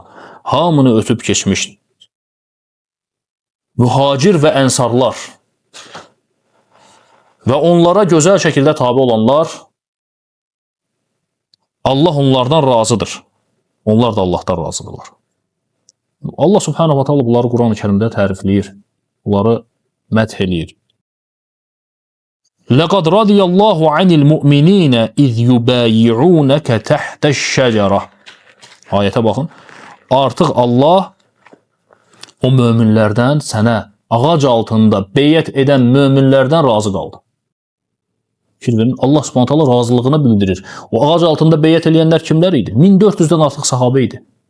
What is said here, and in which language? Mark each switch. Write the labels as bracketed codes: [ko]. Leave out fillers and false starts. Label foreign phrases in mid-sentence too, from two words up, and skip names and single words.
[az] Hamını ötüb keçmiş mühacir və ənsarlar və onlara gözəl şəkildə tabi olanlar, Allah onlardan razıdır. Onlar da Allahdan razıdırlar. Allah [ar] سبحانه وتعالى [az] bunları Quran-ı Kərimdə tərifləyir. Bunları məth eləyir. [ar] لَقَدْ رَضِيَ اللّٰهُ عَنِ الْمُؤْمِنِينَ اِذْ يُبَايِعُونَكَ تَحْتَ الشَّجَرَةِ [az] Ayətə baxın. Artıq Allah o möminlərdən sənə ağac altında beyət edən möminlərdən razı qaldı. Fikir verin, Allah [ar] سبحانه تعالى [az] razılığını bildirir. O ağac altında beyət eləyənlər kimlər idi? 1400-dən artıq sahabə idi.